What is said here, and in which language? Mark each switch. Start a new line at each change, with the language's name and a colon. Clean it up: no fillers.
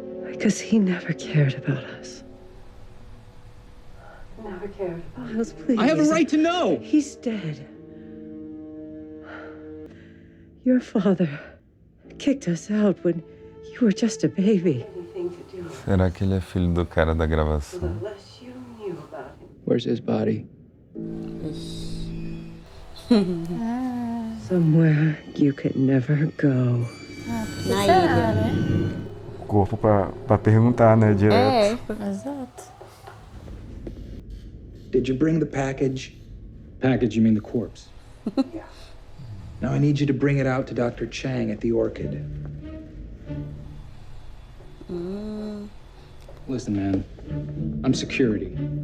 English: Because he never cared about us. Never cared about us, please. I have a right to know! He's dead. Your father kicked us out when you were just a baby.
Portuguese: Será que ele é filho do cara da gravação?
English: Where's his body? Somewhere you could never go.
Portuguese: Na ilha. O corpo pra perguntar, né, direto. É. Exato.
English: Did you bring the package? Package, you mean the corpse? Now I need you to bring it out to Dr. Chang at the Orchid. Listen, man. I'm security.